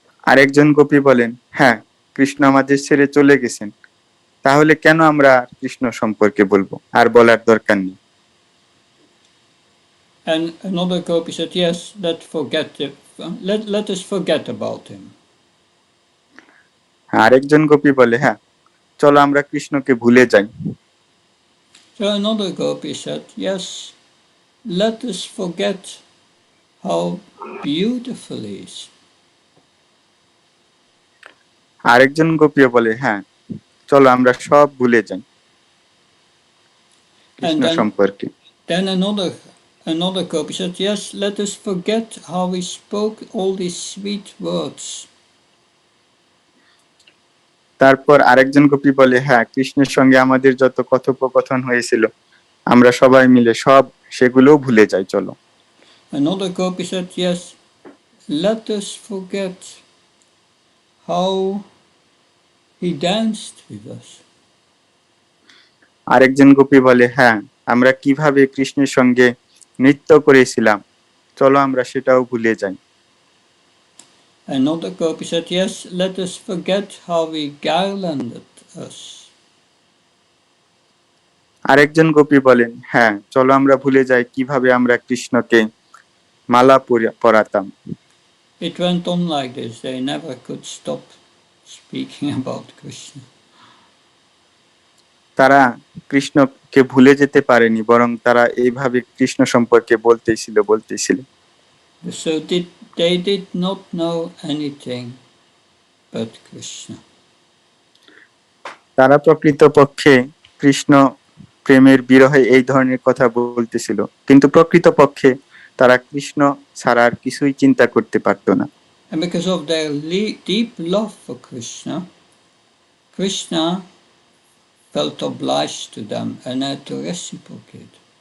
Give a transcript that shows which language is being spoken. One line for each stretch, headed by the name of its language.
Bangla: আরেকজন গোপী বলেন, হ্যাঁ, কৃষ্ণ আমাদের ছেড়ে চলে গেছেন, তাহলে কেন আমরা কৃষ্ণ সম্পর্কে বলবো, আর বলার দরকার নেই।
English: And another gopi said, yes, let us forget about him.
Bangla: আরেকজন গোপী বলে, হ্যাঁ, চলো আমরা কৃষ্ণকে ভুলে যাই।
English: So another gopi said, yes, let us forget how beautiful he is.
Bangla: আরেকজন গোপী বলে, হ্যাঁ, চলো আমরা সব ভুলে যাই কৃষ্ণ সম্পর্কে।
English: Then another gopi said, yes, let us forget how he spoke all these sweet words.
Bangla: তারপর আরেকজন গোপী বলে, হ্যাঁ, কৃষ্ণের সঙ্গে আমাদের যত কথোপকথন হয়েছিল, আমরা সবাই মিলে সব সেগুলো ভুলে যাই, চলো।
English: Another gopi said, yes, let us forget how he danced with us.
Bangla: আরেকজন গোপী বলে, হ্যাঁ, আমরা কিভাবে কৃষ্ণের সঙ্গে নৃত্য করেছিলাম, চলো আমরা সেটাও ভুলে যাই।
English: Another gopi said, yes, let us forget how he garlanded us.
Bangla: আরেকজন গোপী বলেন, হ্যাঁ, চলো আমরা ভুলে যাই কিভাবে আমরা কৃষ্ণকে মালা পরাতাম।
English: It went on like this. They never could stop speaking about Krishna.
Bangla: তারা কৃষ্ণকে ভুলে যেতে পারেনি, বরং তারা এইভাবে কৃষ্ণ সম্পর্কে বলতেছিল।
English: So they did not know anything but Krishna.
Bangla: তারা প্রকৃতপক্ষে কৃষ্ণ প্রেমের বিরহে এই ধরনের কথা বলতেছিল, কিন্তু প্রকৃতপক্ষে তারা কৃষ্ণ ছাড়া আর কিছুই চিন্তা করতে পারতো না।
English: And because of their deep love for Krishna, Krishna felt obliged to them and had to reciprocate.